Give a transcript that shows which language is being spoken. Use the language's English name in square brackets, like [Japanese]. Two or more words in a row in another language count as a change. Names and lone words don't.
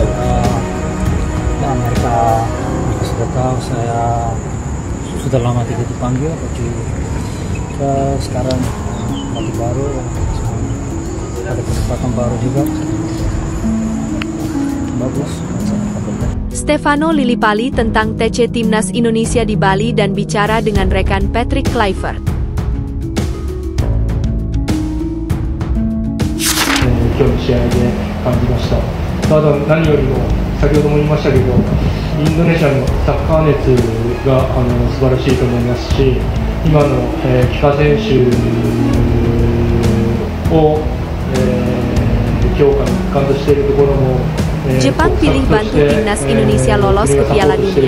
[Indonesian] Nah, mereka sudah tahu saya sudah lama tidak dipanggil, tapi sekarang lagi baru, ada kesempatan baru juga. Bagus. Stefano Lillipali tentang TC Timnas Indonesia di Bali dan bicara dengan rekan Patrick Kluivert. [Japanese] 今日の試合で感じました。ただ何よりも先ほども言いましたけど、インドネシアのサッカー熱が素晴らしいと思いますし、今の帰化選手を強化の一環としているところも。 [Indonesian] Jepang pilih bantu timnas Indonesia lolos ke Piala Dunia.